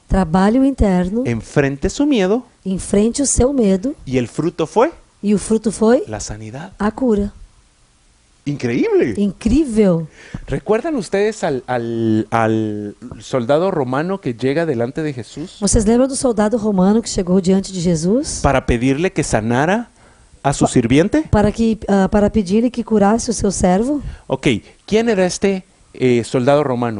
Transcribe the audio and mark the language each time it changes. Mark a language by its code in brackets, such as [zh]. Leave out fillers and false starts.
[pt] trabalhe o interno, [es] enfrente su miedo, [pt] enfrente o seu medo, [es] y el fruto fue [pt] e o fruto foi [es] la sanidad. [pt] a cura. [es] Increíble. [pt] Incrível! [es] ¿Recuerdan ustedes al soldado romano que llega delante de Jesús [pt] Vocês lembram do soldado romano que chegou diante de Jesus [es] para pedirle que sanara a su sirviente? [pt] para pedir-lhe que curasse o seu servo? [es] Ok, ¿quién era este soldado romano?